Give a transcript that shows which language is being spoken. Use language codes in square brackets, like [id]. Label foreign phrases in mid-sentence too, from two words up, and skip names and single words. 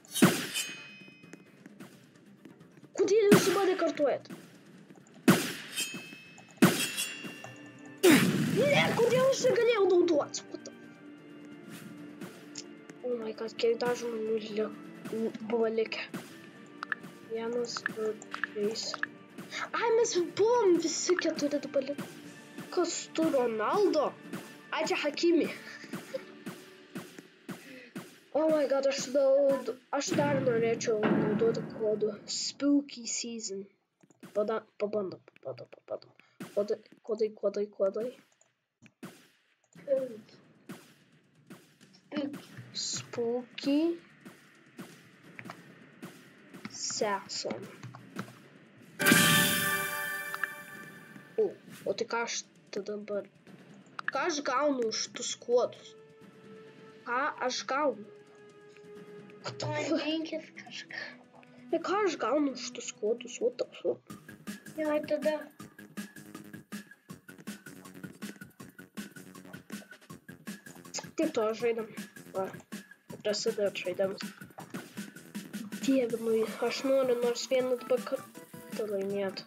[lt] Kodėl jūs mane kartuojat? Ne, kodėl aš negalėjau naudotis? [en] Oh my god, [lt] kiek dar žmonių buvo likę. 1, 2, 3. Ai, mes buvom visi 4 dabar likę. Kas tu, Ronaldo? Ai, čia Hakimi. [en] Oh my god, [lt] aš dar norėčiau naudoti kodą Spooky Season. Pabandom. Kodai. Spooky Season. O tai ką aš dabar... Ką aš gaunu už tus kodus? Ką aš gaunu? Tu rinkis kažką. Ką aš gaunu už tus kodus? [en] What the fuck? [lt] Jo, tada. Tik to žaidam. Va, prasidėjo žaidamas. Dieve, aš noriu nors vieną dabar kartą laimėti.